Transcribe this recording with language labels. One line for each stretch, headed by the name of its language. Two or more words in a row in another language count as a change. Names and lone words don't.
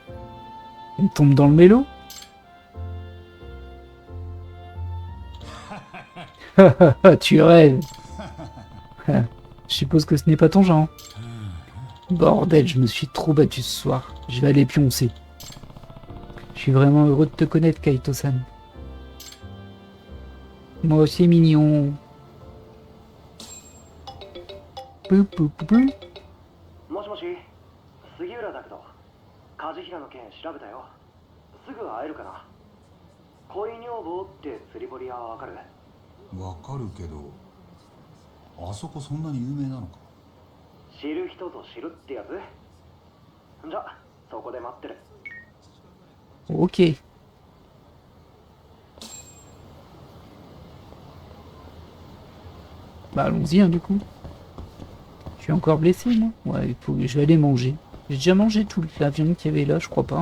French: On tombe dans le mélo. Tu rêves. Je suppose que ce n'est pas ton genre. Bordel, je me suis trop battu ce soir. Je vais aller pioncer. Je suis vraiment heureux de te connaître, Kaito-san. Moi aussi, mignon. Pou, pou, pou, pou.
Japanese: もしもし、杉浦だけど、梶平の件調べたよ。すぐ会えるかな。恋女房って釣り堀屋はわかる？わかるけど、あそこそんなに有名なのか。知る人ぞ知るってやつ？じゃ、そこで待ってる。
French: Ok. Bah allons-y hein, du coup. Je suis encore blessé moi. Ouais, je vais aller manger. J'ai déjà mangé toute la viande qu'il y avait là, je crois pas.